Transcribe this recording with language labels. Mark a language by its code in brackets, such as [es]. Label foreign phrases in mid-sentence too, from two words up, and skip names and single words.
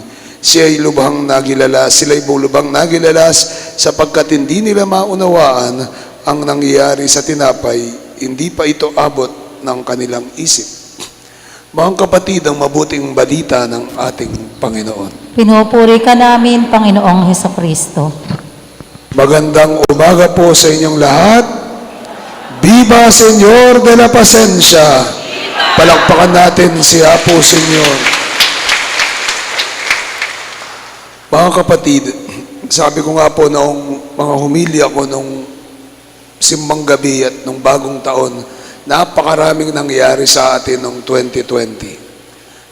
[tl] Sila'y lubhang nagilalas sapagkat hindi nila maunawaan ang nangyayari sa tinapay, hindi pa ito abot ng kanilang isip. Mga kapatid, ang mabuting balita ng ating Panginoon. Pinupuri ka namin, Panginoong Hesukristo. Magandang umaga po sa inyong lahat. Viva Señor de la Pacencia! Palakpakan natin si Apo Señor. Mga kapatid, sabi ko nga po noong mga humilya ko nung simbang gabi at nung bagong taon, napakaraming nangyari sa atin noong 2020.